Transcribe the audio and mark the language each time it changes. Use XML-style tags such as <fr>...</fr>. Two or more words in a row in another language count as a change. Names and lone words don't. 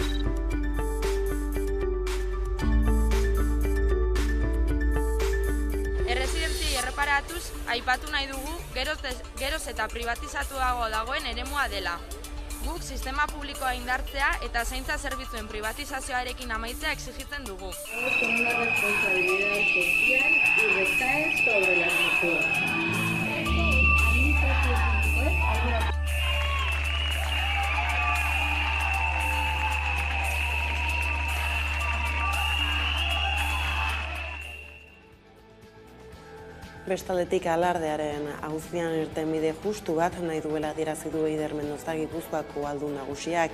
<eu>Erresidentziei erreparatuz aipatu nahi dugu geroz eta privatizatuago dagoen eremua dela. Guk sistema publikoa indartzea eta zaintza zerbitzuen privatizazioarekin amaitzea exigitzen dugu.</eu> <es>Con una responsabilidad social y recae sobre las mujeres.</es> <eu>Bestaldetik alardearen auzian irtenbide justu bat nahi duela adierazi du Eider Mendoza Gipuzkoako aldun nagusiak.</eu>